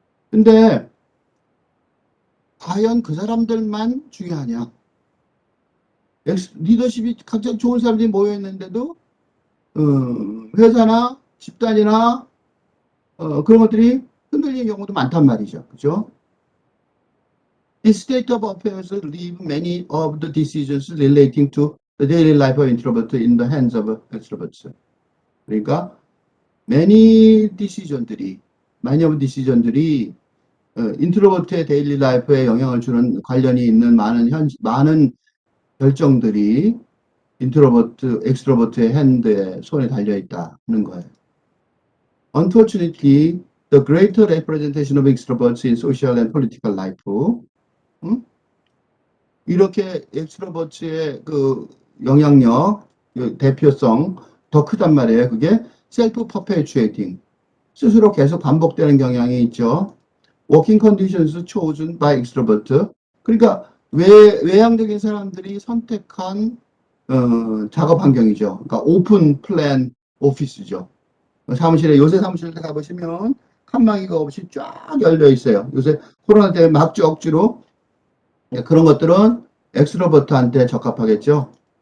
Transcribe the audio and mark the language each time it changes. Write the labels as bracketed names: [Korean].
[Korean] 근데 과연 그 사람들만 중요하냐? 리더십이 각자 좋은 사람들이 모여 있는데도 회사나 집단이나 그런 것들이 흔들리는 경우도 많단 말이죠. 그죠? [English] This state of affairs leave many of the decisions relating to the daily life of introvert in the hands of extroverts. [Korean] 그러니까 많이 [English] of decision [Korean] 들이 인트로버트의 데일리 라이프에 영향을 주는 관련이 있는 많은 결정들이 엑스트로버트의 핸드에 손에 달려 있다는 거예요. [English] Unfortunately, the greater representation of extroverts in social and political life, [Korean] 이렇게 엑스트로버트의 그 영향력, 그 대표성 더 크단 말이에요. 그게 셀프 퍼페추에이팅. 스스로 계속 반복되는 경향이 있죠. [English] working conditions chosen by extrovert. [Korean] 그러니까 외향적인 사람들이 선택한 작업 환경이죠. 그러니까 오픈 플랜 오피스죠. 사무실에 요새 사무실에 가보시면 칸막이가 없이 쫙 열려 있어요. 요새 코로나 때문에 막주 억지로 그런 것들은 엑스트로버트한테 적합하겠죠.